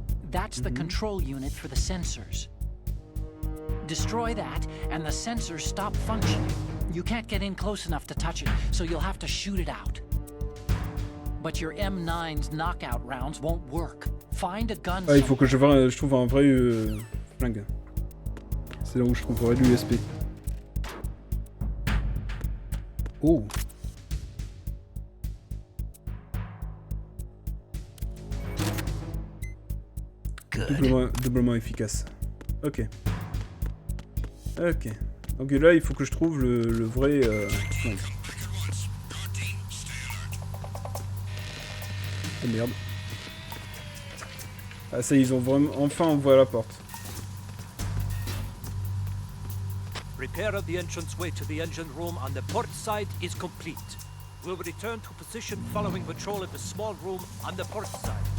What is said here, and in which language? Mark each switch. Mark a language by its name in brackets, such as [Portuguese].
[English] That's the control unit for the sensors. Destroy that, and the sensors stop functioning. You can't get in close enough to touch it, so you'll have to shoot it out. But your M9's knockout rounds won't work. Find a gun. [French] Ah, il faut que je trouve un vrai flingue. C'est là où je trouverai l'USP. Oh. Doublement efficace. Ok. Ok. Donc là, il faut que je trouve le vrai... flingue. Oh merde. Ah ça, ils ont vraiment... Enfin, on voit la porte. [English] Repair of the entranceway to the engine room on the port side is complete. We'll return to position following patrol at the small room on the port side.